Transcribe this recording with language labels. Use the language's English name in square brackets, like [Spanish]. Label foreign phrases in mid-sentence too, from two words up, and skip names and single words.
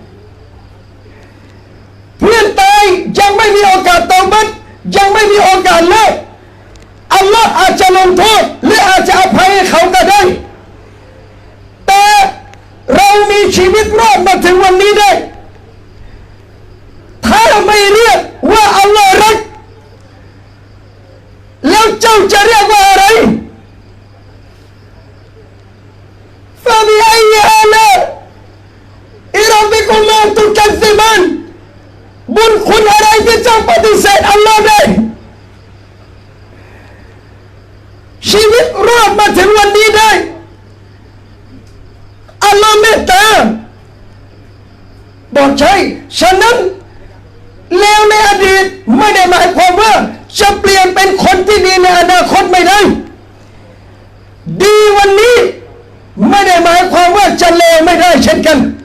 [Thai] เพื่อนตายยังไม่มีโอกาสตอบัตยังไม่มีโอกาสเลิกอัลลอฮ์อาจจะลงโทษหรืออาจจะอภัยให้เขาก็ได้แต่เรามีชีวิตรอดมาถึงวันนี้ได้ ถ้าไม่เรียกว่าอัลลอฮ์รักแล้วเจ้าจะเรียกว่าอะไร [Arabic] فبأي آلاء ربكما تكذبان [Thai] บุญคุณอะไรที่เจ้าปฏิเสธอัลลอฮ์ได้ ชีวิตรอดมาถึงวันนี้ได้อัลลอฮ์เมตตาบอกใช่ฉะนั้นแล้วในอดีตไม่ได้หมายความว่าจะเปลี่ยนเป็นคนที่ดีในอนาคตไม่ได้ดีวันนี้ไม่ได้หมายความว่าจะเลวไม่ได้เช่นกัน